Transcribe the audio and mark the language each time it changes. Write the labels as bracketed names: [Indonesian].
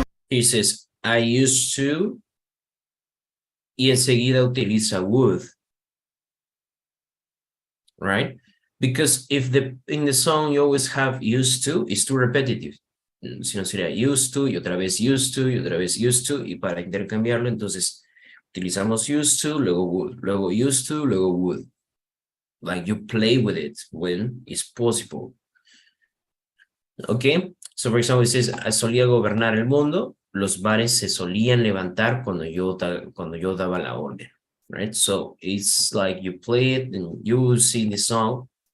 [English] He says, I used to, y enseguida utiliza would, right? Because if in the song you always have used to, it's too repetitive. [Spanish] Si no sería used to, y otra vez used to, y otra vez used to, y para intercambiarlo, entonces utilizamos used to, luego would, luego used to, luego would. [English] Like you play with it when it's possible. Okay, so for example, it says, solía gobernar el mundo, los bares se solían levantar cuando yo daba la orden, right? So it's like you play it and you will see the song.